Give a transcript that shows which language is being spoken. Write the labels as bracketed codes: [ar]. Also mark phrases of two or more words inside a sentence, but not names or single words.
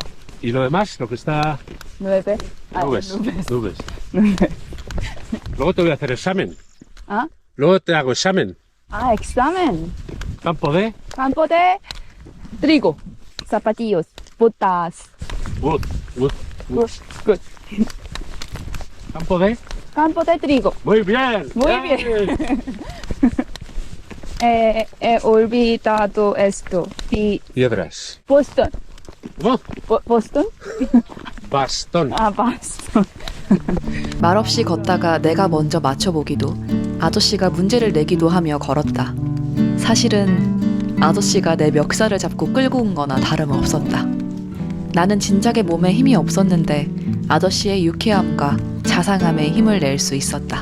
[es] ¿Y lo demás? Lo que está... 9. Ah, Nubes. nubes. Nubes. Luego te voy a hacer examen. ¿Ah? Luego te hago examen. Ah, examen. Campo de... Campo de trigo. Zapatillos. Botas. [en] Wood. Wood. Good. Good. [es] Campo de... Campo de trigo. Muy bien. Muy bien. He olvidado esto. Y Piedras. Boston. Oh, Boston? bastón. [ko] 아, Boston. 말없이 걷다가 내가 먼저 맞춰보기도 아저씨가 문제를 내기도 하며 걸었다. 사실은 아저씨가 내 멱살을 잡고 끌고 온 거나 다름없었다. 나는 진작에 몸에 힘이 없었는데 아저씨의 유쾌함과 자상함에 힘을 낼 수 있었다.